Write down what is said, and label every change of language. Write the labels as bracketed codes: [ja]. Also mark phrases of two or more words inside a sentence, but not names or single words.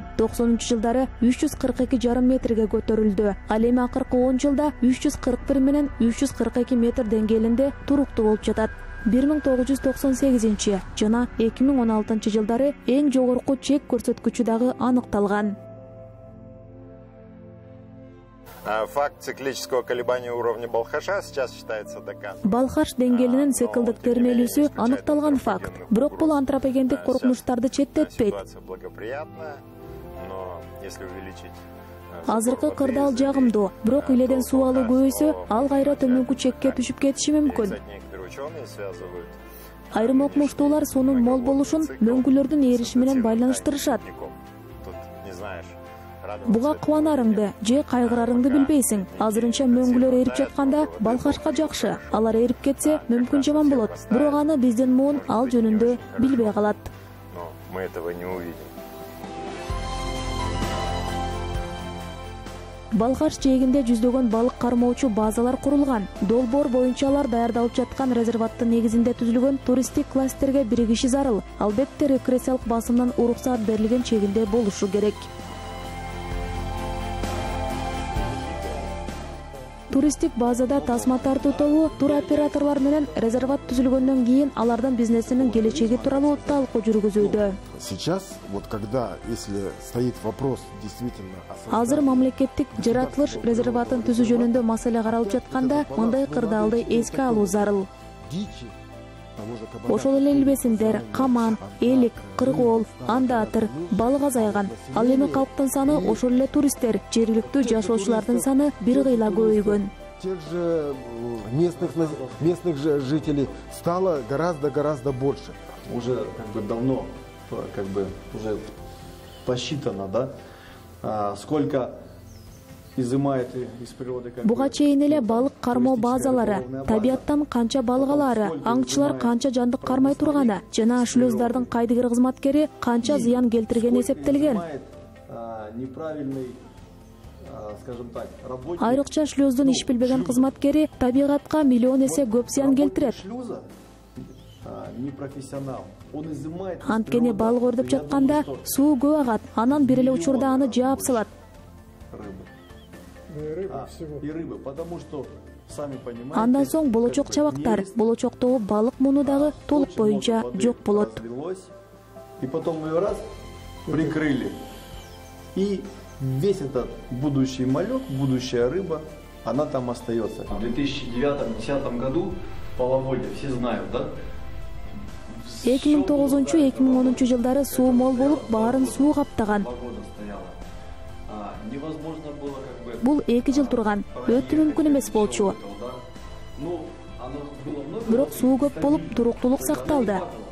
[ky] 90-жылдары 342,5 метрге көтөрүлдү. Ал эми акыркы 10 жылда 341 менен 342 метр деңгээлинде туруктуу болуп жатат. 1998 жана 2016 жылдары эң жогорку чек көрсөткүчү дагы аныкталган. [ru] Факт циклического колебания уровня Балхаша сейчас считается доказан. [ky] Балхаш деңгээлинин циклдык термелүүсү аныкталган факт. Бирок бул антропогендик коркунучтарды четтетпейт. Азыркы кырдаал жагымдуу, бирок иледен суу алуу көбөйсө, ал кайра төмөнкү чекке түшүп кетиши мүмкүн. Айрым окумуштуулар суунун мол болушун мөңгүлөрдүн эриши менен байланыштырышат. Буга кубанарыңды же кайгырарыңды билбейсиң. Азырынча мөңгүлөр эрип жатканда Балхашка жакшы. Алар эрип кетсе мүмкүн жаман болот. Бирок аны биздин муун ал жөнүндө билбей калат. [ru] Но мы этого не увидим. [ky] Балхаш жээгинде жүздөгөн балык кармоочу базалар курулган. Долбоор боюнча алар даярдалып жаткан резерваттын негизинде түзүлгөн туристтик кластерге биригиши зарыл. Албетте рекреациялык басымдан уруксаат берилген чегинде болушу керек. Туристтик базада тасма тартуу тобу туроператорлор менен резерват түзүлгөндөн кийин алардын бизнесинин келечеги тууралуу талкуу жүргүзүүдө. [ru] Сейчас, вот когда, если стоит вопрос действительно [ky] Азыр мамлекеттик жаратылыш резерватын түзүү жөнүндө маселе каралып жатканда, мындай кырдаалды эске алуу зарыл. Ошол эле илбесиндер, каман, элик, кыргоол, андатыр, балык азайган. Ал эми калктын саны ошол эле туристтер, жергиликтүү жашоочулардын саны бир кыйла көбөйгөн. [ru] Тех же местных жителей стало гораздо больше. Уже давно уже посчитано, да, сколько изымает из природы. [ky] Буга чейин эле балык кармоо базалары, табияттан канча балык алары, аңчылар канча жандык кармай турганы жана шлюздардын кайдыгер кызматкери канча зыян келтиргени эсептелген. [ru] скажем так, работник... [ky] Айрыкча шлюздун иш билбеген кызматкери табигатка миллион эсе көп зыян келтирет. [ru] Шлюза не профессионал. Он изымает... [ky] Анткени балык өрдөп жатканда суу көп агат, анан бир эле учурда аны жаап салат. [ru] И рыбы, потому что, сами понимаете... [ky] Андан соң болочок чабактар, болочоктогу балык муну дагы толук боюнча жок болот. [ru] И потом ее раз прикрыли. И весь этот будущий малек, будущая рыба, она там остается. В 2009-2010 году половодье, все знают, да? [ky] 2009-2010 жылдары суу мол болуп, баарын суу каптаган. Бул 2 жыл турган, өтө мүмкүн эмес болчу. Бирок суу көп болуп, туруктуулук сакталды.